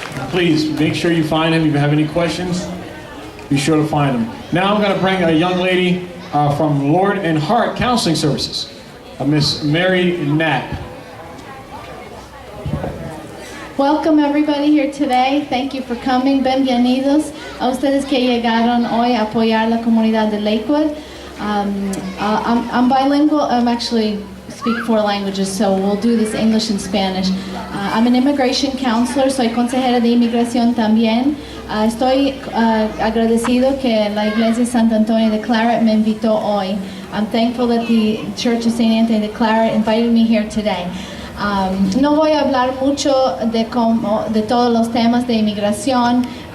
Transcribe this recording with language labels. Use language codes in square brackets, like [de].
[en] Please make sure you find him. If you have any questions, be sure to find him. Now I'm going to bring a young lady from Lord and Heart Counseling Services, Miss Mary Knapp. Welcome everybody here today. Thank you for coming. [es] Bienvenidos a ustedes que llegaron hoy a apoyar la comunidad de Lakewood. [en] I'm bilingual. I'm actually speak 4 languages, so we'll do this English and Spanish. I'm an immigration counselor. [es] Soy consejera de inmigración también. Estoy agradecido que la Iglesia de San Antonio de Claret me invitó hoy. [en] I'm thankful that the Church of St. Anthony de Claret invited me here today. [es] No voy a hablar mucho de todos los temas de inmigración.